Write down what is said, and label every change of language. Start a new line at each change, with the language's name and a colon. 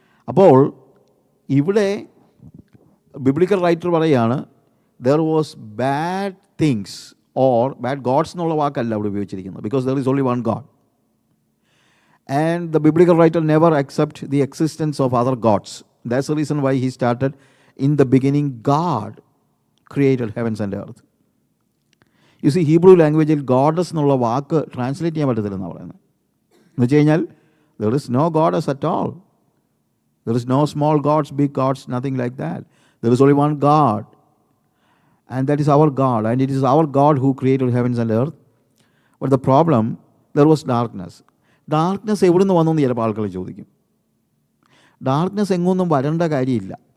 Malayalam: അപ്പോൾ ഇവിടെ biblical writer പറയുകയാണ്,
English: there was bad things or bad gods
Malayalam: എന്നുള്ള വാക്കല്ല അവിടെ ഉപയോഗിച്ചിരിക്കുന്നത്,
English: Because there is only one God. And the biblical writer never accepts the existence of other gods. That's the reason why he started, in the beginning God created heavens and earth. You see,
Malayalam: Hebrew language-il goddess എന്നുള്ള വാക്ക് translate ചെയ്യാൻ പറ്റത്തില്ലെന്നാണ് പറയുന്നത്. എന്ന് വെച്ച് കഴിഞ്ഞാൽ
English: there is no goddess at all. There is no small gods, big gods, nothing like that. There is only one God, and that is our God, and it is our God who created heavens and earth. But the problem, there was darkness.
Malayalam: Darkness എവിടെ നിന്ന് വന്നു എന്ന് ചിലപ്പോൾ ആൾക്കാർ ചോദിക്കും. Darkness എങ്ങൊന്നും വരേണ്ട കാര്യമില്ല.